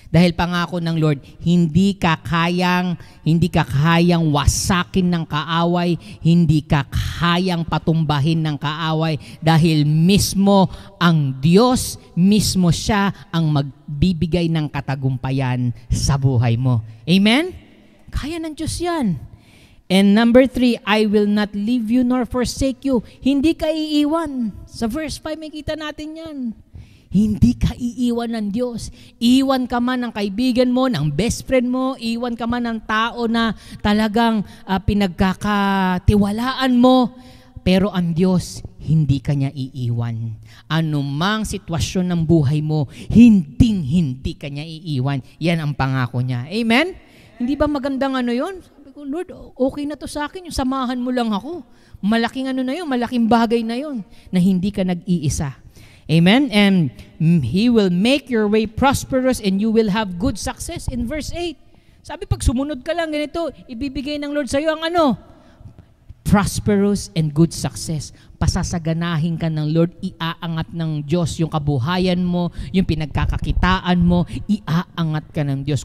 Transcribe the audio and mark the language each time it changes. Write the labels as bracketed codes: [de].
[tl] Dahil pangako ng Lord, hindi ka kayang wasakin ng kaaway, hindi ka kayang patumbahin ng kaaway dahil mismo ang Diyos, mismo siya ang magbibigay ng katagumpayan sa buhay mo. Amen? Kaya ng Diyos yan. [en] And number 3, I will not leave you nor forsake you. [tl] Hindi ka iiwan. Sa verse 5, may kita natin yan. Hindi ka iiwan ng Diyos. Iwan ka man ng kaibigan mo, ng best friend mo, iwan ka man ng tao na talagang pinagkakatiwalaan mo. Pero ang Diyos, hindi ka niya iiwan. Anumang sitwasyon ng buhay mo, hindi ka niya iiwan. Yan ang pangako niya. Amen? Hindi ba magandang yun? Sabi ko, Lord, okay na to sa akin. Yung samahan mo lang ako. Malaking na yun, malaking bagay na yun, na hindi ka nag-iisa. Amen? [en] And He will make your way prosperous and you will have good success. [tl] In verse 8, sabi pag sumunod ka lang ganito, ibibigay ng Lord sa iyo ang [en] prosperous and good success. [tl] Pasasaganahin ka ng Lord, iaangat ng Diyos yung kabuhayan mo, yung pinagkakakitaan mo, iaangat ka ng Diyos.